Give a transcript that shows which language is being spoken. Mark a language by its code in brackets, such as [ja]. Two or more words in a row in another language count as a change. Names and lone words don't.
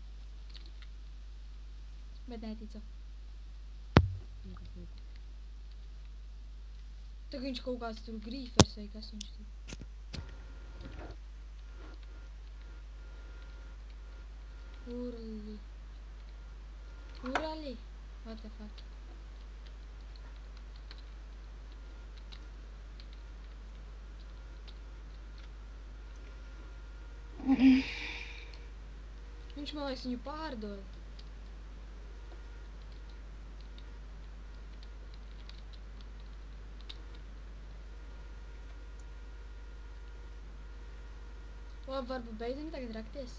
[lv] Bet neticu. Tagad viņš kaut kāds tur grīfers vai kas viņš tur. Urli. Urali? [en] What the fuck? [lv] Viņš man liekas viņu pārdod. Labi, varbūt beidzam tagad rakties.